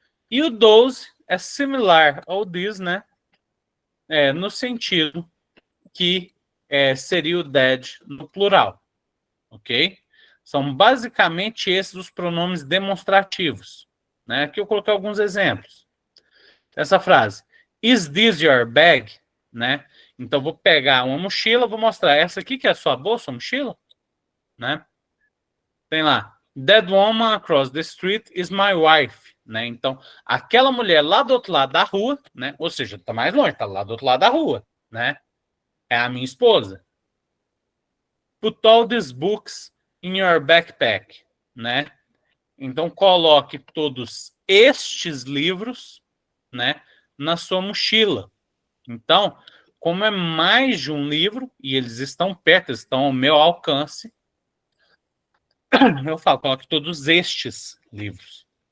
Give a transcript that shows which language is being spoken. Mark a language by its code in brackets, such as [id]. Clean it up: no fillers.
[pt] E o those é similar ao this, né? No sentido que seria o dead no plural, ok? São basicamente esses os pronomes demonstrativos, né? Aqui eu coloquei alguns exemplos. Essa frase, [en] is this your bag? [pt] Né? Então, vou pegar uma mochila, vou mostrar essa aqui que é a sua bolsa, mochila, né? Tem lá, [en] that woman across the street is my wife, [pt] né? Então, aquela mulher lá do outro lado da rua, né? Ou seja, tá mais longe, tá lá do outro lado da rua, né? É a minha esposa. [en] Put all these books in your backpack, né? [pt] Então, coloque todos estes livros, né, na sua mochila. Então, como é mais de um livro e eles estão perto, eles estão ao meu alcance, eu falo, coloque todos estes livros.